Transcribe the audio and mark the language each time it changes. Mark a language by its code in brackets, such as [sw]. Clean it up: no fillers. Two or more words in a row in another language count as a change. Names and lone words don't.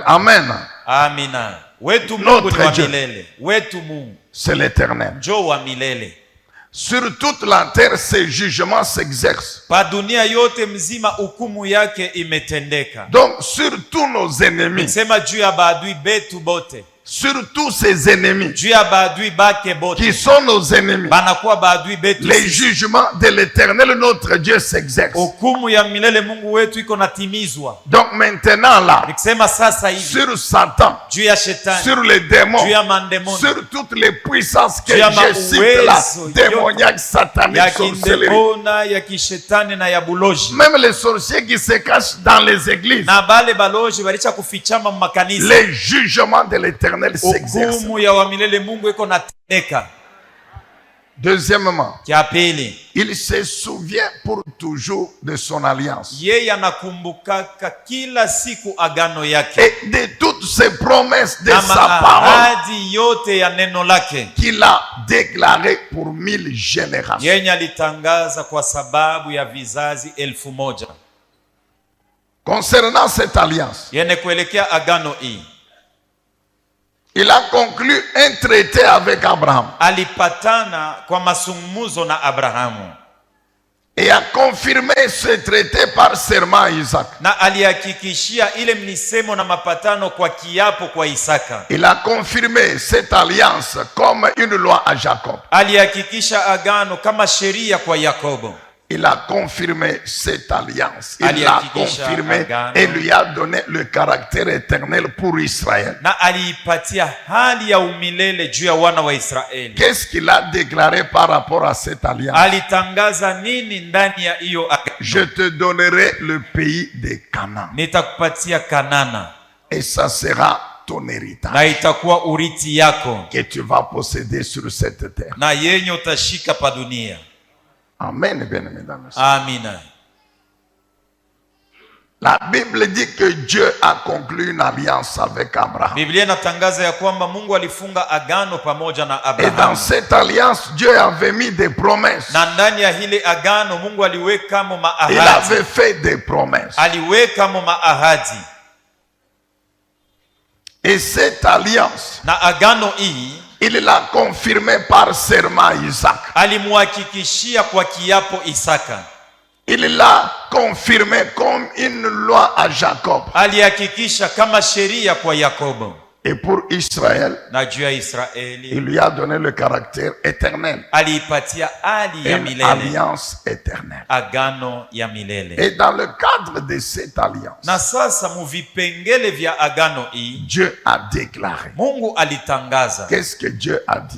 [fr] Amen. [sw] Amina. Wetu Mungu ni wa milele. Wetu Mungu [fr] C'est l'Éternel. [sw] njo wa milele. [fr] Sur toute la terre, ses jugements s'exercent. [sw] Pa dunia yote mzima hukumu yake imetendeka. [fr] Donc, sur tous nos ennemis, [sw] Sema juu ya baadui betu bote, [fr] sur tous ses ennemis [sw] juu ya baadui bake bote, [fr] qui sont nos ennemis, [sw] banakuwa baadui betu [fr] les [sw] sisi. [fr] jugements de l'Éternel, notre Dieu, s'exercent. [sw] Hukumu ya milele Mungu wetu iko natimizwa. [fr] Donc, maintenant là, [sw] Nikisema sasa hivi [fr] sur Satan, [sw] juu ya shetani, [fr] sur les démons, [sw] juu ya mandemoni, [fr] sur toutes les puissances que [sw] juu ya [fr] je cite là, [sw] mauwezo [fr] démoniaques, [sw] ya [fr] sataniques, sorcelleries, [sw] kindemona, ya kishetani na ya buloji, [fr] même les sorciers qui se cachent dans les églises, [sw] na bale baloji balicha kufichama makanisa. [fr] les jugements de l'Éternel s'exercent. [sw] Hukumu ya wa milele Mungu iko natendeka. [fr] Deuxièmement, [sw] Kia pili, [fr] il se souvient pour toujours de son alliance [sw] yeye anakumbukaka kila siku agano yake [fr] et de toutes ses promesses de [sw] na [fr] sa parole [sw] ahadi yote ya neno lake [fr] qu'il a déclarées pour 1000 générations. [sw] yenye alitangaza kwa sababu ya vizazi 1000. [fr] Concernant cette alliance, [sw] Yene kuelekea agano hii, [fr] il a conclu un traité avec Abraham [sw] alipatana kwa masungumuzo na Abrahamu [fr] et a confirmé ce traité par serment à Isaac. [sw] na alihakikishia ile mnisemo na mapatano kwa kiapo kwa Isaka. [fr] Il a confirmé cette alliance comme une loi à Jacob. [sw] Alihakikisha agano kama sheria kwa Yakobo. [fr] Il a confirmé cette alliance. Il l'a confirmé et lui a donné le caractère éternel pour Israël. [sw] Na aliipatia hali ya umilele juu ya wana wa Israeli. [fr] Qu'est-ce qu'il a déclaré par rapport à cette alliance? [sw] Alitangaza nini ndani ya hiyo agano? [fr] Je te donnerai le pays de Canaan [sw] Nitakupatia Kanana [fr] et ça sera ton [sw] na [fr] héritage [sw] itakuwa urithi yako [fr] que tu vas posséder sur cette terre. [sw] na yenye utashika pa dunia. [fr] Amen, bien mesdames. [sw] Amina. [fr] La Bible dit que Dieu a conclu une alliance avec Abraham. [sw] Biblia inatangaza ya kwamba Mungu alifunga agano pamoja na [fr] Et [sw] Abraham. [fr] dans cette alliance, Dieu avait mis des promesses. [sw] Na ndani ya hile agano Mungu aliweka mo maahadi. [fr] Il avait fait des promesses. [sw] Aliweka mo maahadi. [fr] Et cette alliance, [sw] na agano hii [fr] il l'a confirmé par serment Isaac. [sw] Alimuhakikishia kwa kiapo Isaka. [fr] Il l'a confirmé comme une loi à Jacob. [sw] Alihakikisha kama sheria kwa Yakobo. [fr] Et pour Israël, [sw] na juu ya Israeli, [fr] il lui a donné le caractère éternel. [sw] Aliipatia hali ya [fr] Une [sw] milele. [fr] alliance éternelle. [sw] Agano ya milele. [fr] Et dans le cadre de cette alliance, [sw] na sasa muvipengele vya agano hii, [fr] Dieu a déclaré. [sw] Mungu alitangaza. [fr] Qu'est-ce que Dieu a dit?